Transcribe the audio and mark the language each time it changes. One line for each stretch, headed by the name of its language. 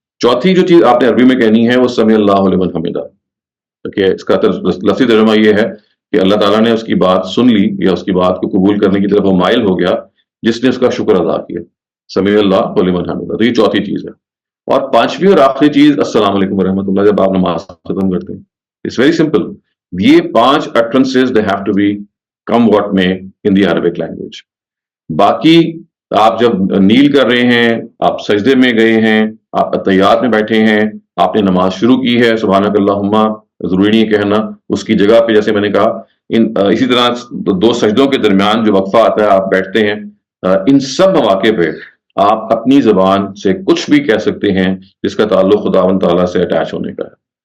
Urdu: چوتھی جو چیز آپ نے عربی میں کہنی ہے وہ
Arabic: سمیع اللہ لمن حمدہ.
Urdu: اس کا لفظی ترجمہ یہ ہے کہ اللہ تعالیٰ نے اس کی بات سن لی یا اس کی بات کو قبول کرنے کی طرف وہ مائل ہو گیا جس نے اس کا شکر ادا کیا.
Arabic: سمیع اللہ لمن حمدہ،
Urdu: تو یہ چوتھی چیز ہے. اور 5ویں اور آخری چیز
Arabic: السلام علیکم ورحمۃ اللہ
Urdu: جب آپ نماز ختم کرتے ہیں.
English: It's very simple. یہ 5 utterances they have to be come what may in the Arabic language.
Urdu: باقی آپ جب نیل کر رہے ہیں، آپ سجدے میں گئے ہیں، آپ اتحیات میں بیٹھے ہیں، آپ نے نماز شروع کی ہے، سبحانک اللہم ضروری نہیں کہنا، اس کی جگہ پہ جیسے میں نے کہا اسی طرح 2 سجدوں کے درمیان جو وقفہ آتا ہے آپ بیٹھتے ہیں، ان سب مواقع پہ آپ اپنی زبان سے کچھ بھی کہہ سکتے ہیں جس کا تعلق خداوند تعالیٰ سے اٹیچ ہونے کا ہے.